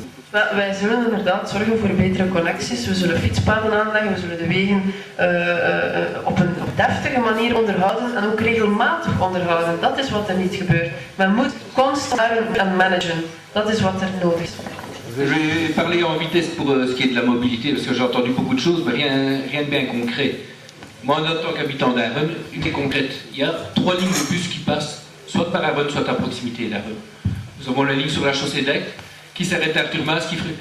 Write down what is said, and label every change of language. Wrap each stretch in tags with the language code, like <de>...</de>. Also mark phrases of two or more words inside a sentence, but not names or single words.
<nl>Wij zullen inderdaad zorgen voor betere connecties. We zullen fietspaden aanleggen, we zullen de wegen op een deftige manier onderhouden en ook regelmatig onderhouden. Dat is wat er niet gebeurt. Men moet constant en managen. Dat is wat er nodig is.</nl> <fr>Je vais parler en vitesse pour ce qui est de la mobilité, parce que j'ai entendu beaucoup de choses, mais rien de bien concret. Moi, en tant qu'habitant d'Arren, une qui est concrète. Il y a 3 lignes de bus qui passent, soit par Arren, soit à proximité d'Arren. Nous avons la ligne sur la chaussée d'Aigle, qui s'arrête à Arthur-Mas, qui ferait...</fr>